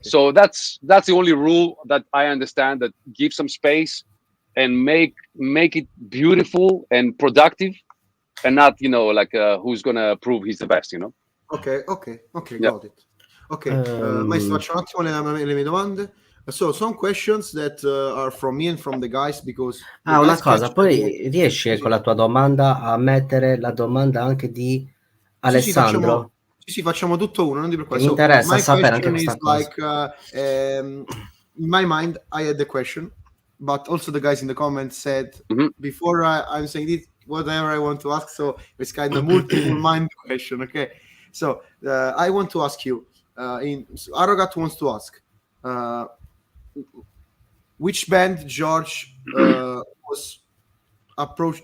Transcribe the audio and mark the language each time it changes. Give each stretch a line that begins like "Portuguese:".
English: So that's the only rule that I understand, that give some space and make it beautiful and productive. And not, like who's gonna prove he's the best, Okay, yeah. Got it.
Italian: Okay, maestro, faccio un attimo le mie domande.
English: So, some questions that are from me and from the guys, because...
Italian: una cosa, poi riesci con la tua domanda a mettere la domanda anche di Alessandro? Sì, facciamo tutto uno, non ti preoccupare. Mi interessa sapere anche questa cosa.
English: In my mind, I had the question, but also the guys in the comments said, before I'm saying this, whatever I want to ask, so it's kind of multiple mind question. Okay, so I want to ask you, Arrogat wants to ask, which band George was approached?